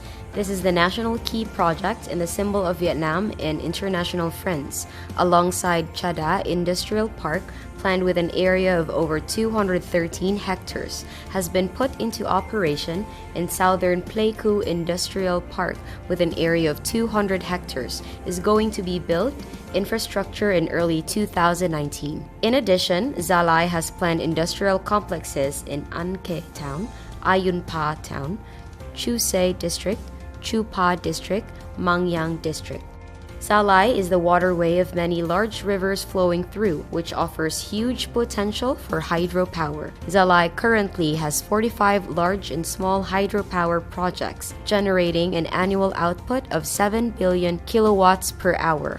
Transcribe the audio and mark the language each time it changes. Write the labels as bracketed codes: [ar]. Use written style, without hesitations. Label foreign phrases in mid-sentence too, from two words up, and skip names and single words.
[en] This is the National Key Project and the symbol of Vietnam and international friends, alongside Chada Industrial Park, planned with an area of over 213 hectares, has been put into operation, and Southern Pleiku Industrial Park, with an area of 200 hectares, is going to be built infrastructure in early 2019. In addition, Gia Lai has planned industrial complexes in An Khe Town, Ayun Pa Town, Chu Se District, Chu Pa District, Mang Yang District. Gia Lai is the waterway of many large rivers flowing through, which offers huge potential for hydropower. Gia Lai currently has 45 large and small hydropower projects, generating an annual output of 7 billion kilowatts per hour.